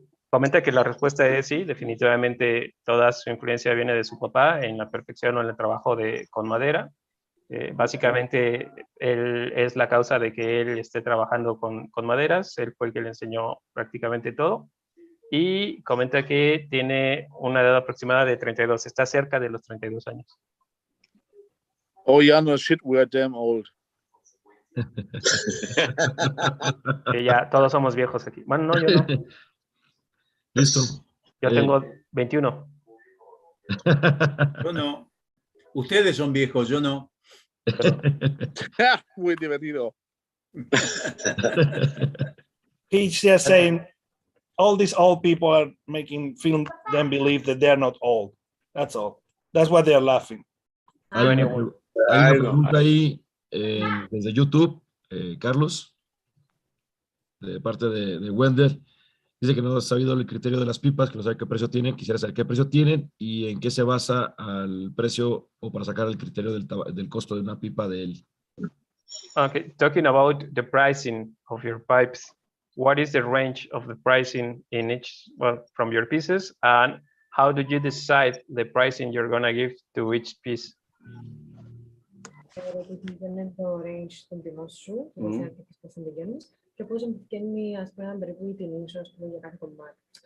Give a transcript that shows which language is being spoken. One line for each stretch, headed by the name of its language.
Spanish: Comenta que la respuesta es sí, definitivamente toda su influencia viene de su papá en la perfección o en el trabajo con madera. Básicamente, él es la causa de que él esté trabajando con maderas. Él fue el que le enseñó prácticamente todo. Y comenta que tiene una edad aproximada de 32. Está cerca de los 32 años.
English: Oh, yeah, no shit, we are damn old.
Spanish: Que ya todos somos viejos aquí. Bueno, no, yo no. Listo. Yo tengo 21. Yo no. Ustedes son viejos, yo no. Muy divertido.
English: He's just saying all these old people are making film them believe that they're not old. That's all. That's why they're laughing.
Spanish: Hay una pregunta ahí desde YouTube, Carlos, de parte de Wender. Dice que no ha sabido el criterio de las pipas, que no sabe qué precio tienen. Quisiera saber qué precio tienen y en qué se basa al precio o para sacar el criterio del costo de una pipa de él.
English: Okay, talking about the pricing of your pipes, what is the range of the pricing in each, well, from your pieces, and how do you decide the pricing you're going to give to each piece?
Greek: Δεν είναι το range των τιμών σου, δεν πώς πηγαίνεις. Και πώς βγαίνει, ας πούμε, περίπου η τιμή σου, ας πούμε, για κάθε κομμάτι.